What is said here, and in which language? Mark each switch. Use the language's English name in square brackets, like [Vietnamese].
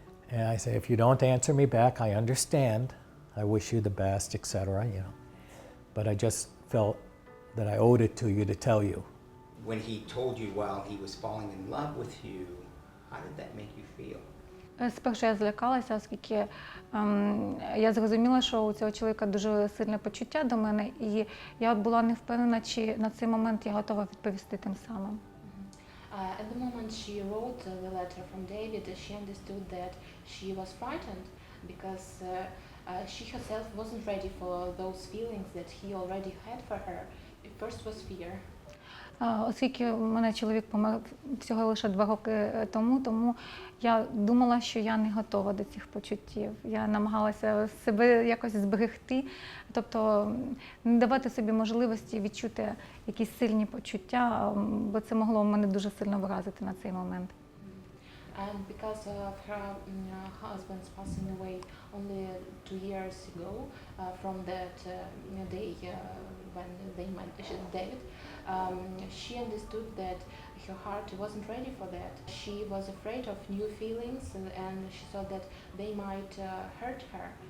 [English] And I say, if you don't answer me back, I understand. I wish you the best, etc. But I just felt that I owed it to you to tell you. When he told you while he was falling in love with you, how did that make you feel? [Ukrainian] Спершу я злякалася, оскільки я зрозуміла, що у цього чоловіка дуже сильне почуття до мене, і я була не впевнена, чи на цей момент я готова відповісти тим самим. [English] At the moment she wrote the letter from David, she understood that she was frightened because she herself wasn't ready for those feelings that he already had for her. First was fear. [Ukrainian] Оскільки у мене чоловік помер всього лише 2 роки тому я думала, що я не готова до цих почуттів. Я намагалася себе якось зберегти, тобто не давати собі можливості відчути якісь сильні почуття, бо це могло мене дуже сильно вразити на цей момент. [English] And because of her husband's passing away only 2 years ago, from that day when they met David, she understood that her heart wasn't ready for that. She was afraid of new feelings, and she thought that they might hurt her.